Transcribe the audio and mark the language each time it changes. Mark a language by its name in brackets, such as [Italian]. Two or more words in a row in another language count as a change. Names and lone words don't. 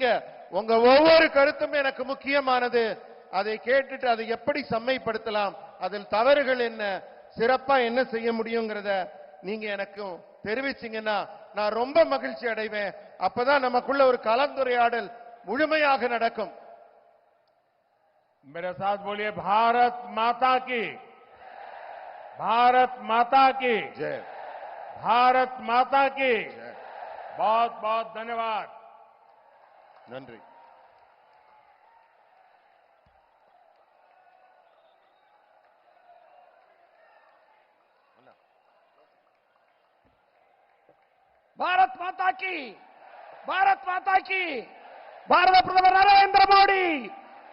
[Tamil] உங்க ஒவ்வொரு கருத்தும் எனக்கு முக்கியமானது. அதை கேட்டுட்டு அதை எப்படி செம்மைப்படுத்தலாம், அதில் தவறுகள் என்ன, சிறப்பா என்ன செய்ய முடியுங்கிறத நீங்க எனக்கு தெரிவிச்சீங்கன்னா நான் ரொம்ப மகிழ்ச்சி அடைவேன். அப்பதான் நமக்குள்ள ஒரு கலந்துரையாடல் முழுமையாக நடக்கும். [Hindi] मेरे साथ बोलिए भारत माता की, भारत माता की जय, भारत माता की बहुत बहुत धन्यवाद. [Tamil] நன்றி. [Hindi] भारत माता की, भारत माता की, [Tamil] பாரத பிரதமர் நரேந்திர மோடி